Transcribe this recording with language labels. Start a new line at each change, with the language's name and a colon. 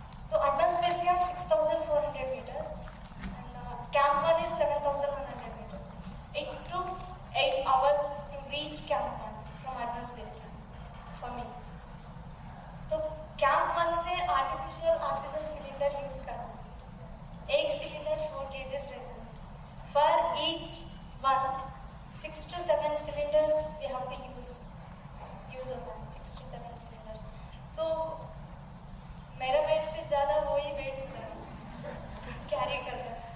English: तो advance base camp 6,400 meters and camp one is 7,100 meters. It took 8 hours to reach camp one from advanced base camp for me.
Hindi: तो camp one से artificial oxygen cylinder use करना. एक cylinder 4 kgs रहता है.
English: for each one 6 to 7 cylinders we have to use
Hindi: होता है.
English: 6 to 7 cylinders.
Hindi: तो मेरा वेट से ज़्यादा वही वेट हो जाएगा कैरी करना.